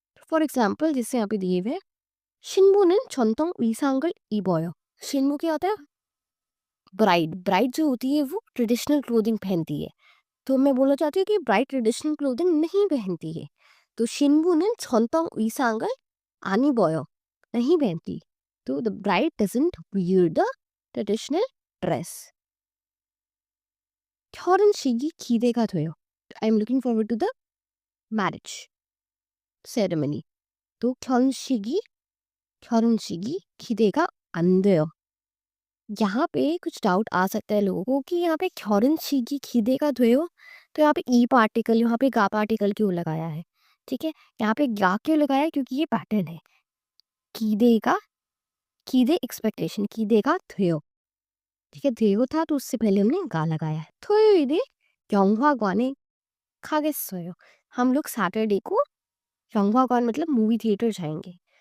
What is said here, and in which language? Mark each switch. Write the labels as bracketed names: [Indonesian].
[Hindi] For example जैसे यहाँ पे दिए हुए [Korean] शिनबु는 전통 의상을 입어요. [Hindi] शिनबु क्या होता है, ब्राइड. ब्राइड जो होती है वो ट्रेडिशनल क्लोथिंग पहनती है. तो मैं बोलना चाहती हूँ कि ब्राइड ट्रेडिशनल क्लोथिंग नहीं पहनती है. तो [Korean] शिनबु는 전통 의상을 안 입어요, [Hindi] नहीं पहनती. [English] तो the bride doesn't wear the traditional dress. [Korean] 결혼식이 기대가 돼요. [English] I am looking forward to the marriage ceremony. [Korean] 또 결혼식이 기대가 안 돼요. [Hindi] यहाँ पे कुछ डाउट आ सकता है लोगों को कि यहाँ पे [Korean] 결혼식이 기대가 돼요, [Hindi] तो यहाँ पे ई पार्टिकल, यहाँ पे गा पार्टिकल क्यों लगाया है. ठीक है, यहाँ पे गा क्यों लगाया है, क्योंकि ये पैटर्न है. [Korean] 기대가, 기대 एक्सपेक्टेशन, 기대가 돼요. [Hindi] ठीक है, 돼요 था तो उससे पहले हमने गा लगाया है. [Korean] 토요일에 영화관에 가겠어요. [Hindi] हम लोग सैटरडे को 영화관 मतलब मूवी थिएटर जाएंगे.